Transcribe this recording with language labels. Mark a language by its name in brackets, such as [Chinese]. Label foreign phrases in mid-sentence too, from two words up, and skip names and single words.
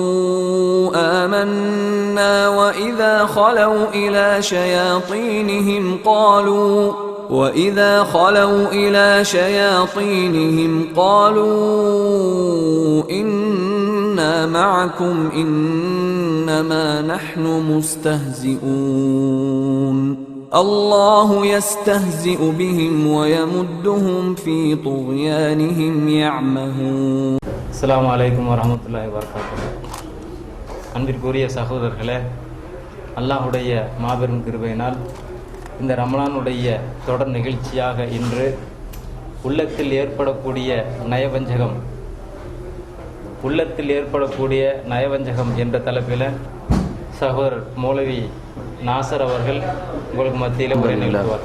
[Arabic] آمنا وإذا خلوا إلى شياطينهم قالوا إنا معكم إنما نحن مستهزئون الله يستهزئ بهم ويمدهم في طغيانهم يعمهون. السلام عليكم ورحمة الله وبركاته. [Tamil] அன்பிற்குரிய சகோதரர்களே, அல்லாஹுடைய மாபெரும் கிருபையினால் இந்த ரமலானுடைய தொடர் நிகழ்ச்சியாக இன்று உள்ளத்தில் ஏற்படக்கூடிய நயவஞ்சகம் என்ற தலைப்பில் சகோதரர் மௌலவி நாசர் அவர்கள் உங்களுக்கு மத்தியில் உரை நிகழ்த்துவார்.